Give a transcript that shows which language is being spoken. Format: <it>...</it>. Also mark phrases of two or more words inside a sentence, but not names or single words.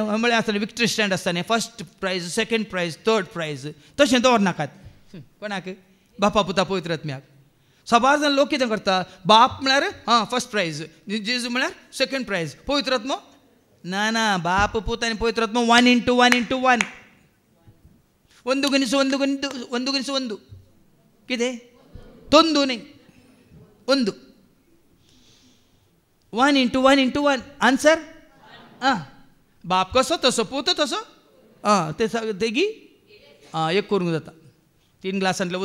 <kok>म्हळ्यार आसतलें</kok> <en>victory stand</en> <kok>आसता न्ही</kok> <en>first prize second prize third prize</en> <kok>तशें दवरनाकात कोणाक बापा पुता पवित्र आत्म्याक सबार जाण लोक कितें करता बाप म्हळ्यार</kok> <en>first prize</en> <kok>जेजू म्हळ्यार</kok> <en>second prize</en> <kok>पवित्र आत्मो ना बाप पुत आनी पवित्र आत्मो 1:1</kok> <kn>ಒಂದು ಗುಣಿಸು ಒಂದು</kn> <kok>कितें ತೊಂದು न्ही ಒಂದು 1:1 आन्सर बाप कसो तसो पूत तसो तेगी एक करूंक जाता 3 ग्लासांतले</kok>